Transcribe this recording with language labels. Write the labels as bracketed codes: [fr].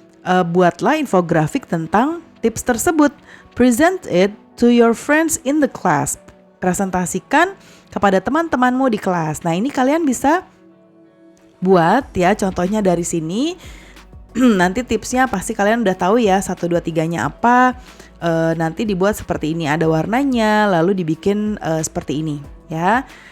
[id] Buatlah infografik tentang tips tersebut. [en] Present it to your friends in the class. [id] Presentasikan kepada teman-temanmu di kelas. Nah, ini kalian bisa buat ya, contohnya dari sini. Nanti tipsnya pasti kalian udah tahu ya, 1, 2, 3-nya apa. Nanti dibuat seperti ini, ada warnanya, lalu dibikin seperti ini ya.